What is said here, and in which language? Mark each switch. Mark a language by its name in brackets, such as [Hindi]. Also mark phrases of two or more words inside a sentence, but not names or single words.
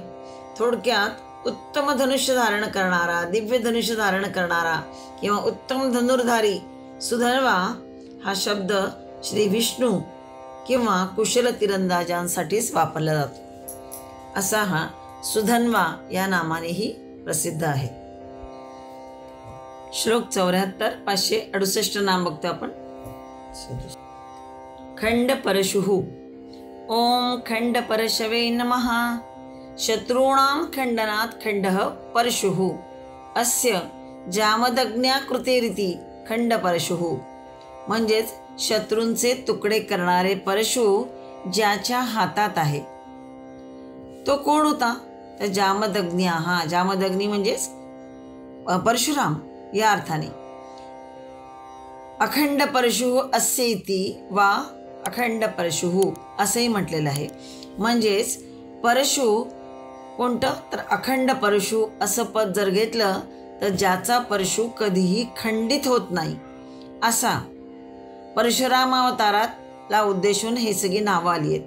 [Marathi] थोडक्यात उत्तम धनुष्य धारण करणारा, दिव्य धनुष्य धारण करणारा किंवा उत्तम धनुर्धारी सुधन्वा हा शब्द श्री विष्णू किंवा कुशल तिरंदाजांसाठीच वापरला जातो. असा हा सुधन्वा या नामानेही प्रसिद्ध आहे. श्लोक 74, 568 नाम बघतो आपण. [Sanskrit] खंड परशुः. ओम खंड परशवे नमः. शत्रूणां खंडनात् खंडः परशुः. अस्य जामदग्न्याकृतेरिति खंड परशुः. [Marathi] म्हणजेच शत्रूंचे तुकडे करणारे परशु ज्याच्या हातात आहे तो कोण होता? तर जामदग्न्या. हा जामदग्नी म्हणजेच परशुराम या अर्थाने. [Sanskrit] अखंड परशुः अस्य इति वा अखंड परशुः [Marathi] असंही म्हटलेलं आहे. म्हणजेच परशु कोणतं? तर अखंड परशु असं पद जर घेतलं तर ज्याचा परशु कधीही खंडित होत नाही असा. परशुरामावताराला उद्देशून हे सगळी नावं आली आहेत.